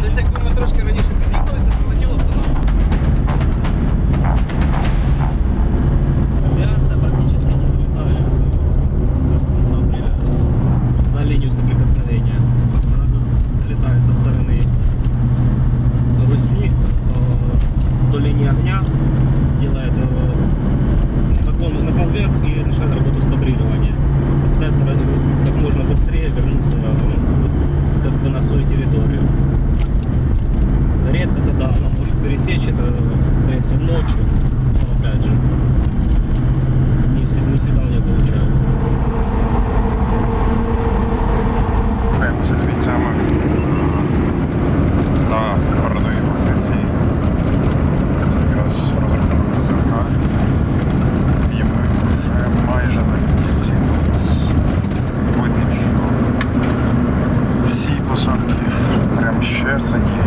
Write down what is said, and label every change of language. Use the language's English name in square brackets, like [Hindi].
[Ukrainian] Якби ми трошки раніше під'їхали, це полетіло б нам. [Russian] Авиация практически не взлетает с конца апреля за линию соприкосновения. Она летает со стороны Русни до линии огня, делает наклон вверх и начинает работу скабрирования. Пытается как можно быстрее вернуться как бы на свою территорию. Редко, когда она может пересечь, это, скорее всего, ночью, но, опять же, не всегда у нее получается. [Ukrainian] Рухаємося з бійцями на передовій позиції. Це якраз розрахунок ПЗРК. І ми вже майже на місці. Тут видно, що всі посадки прям щесані.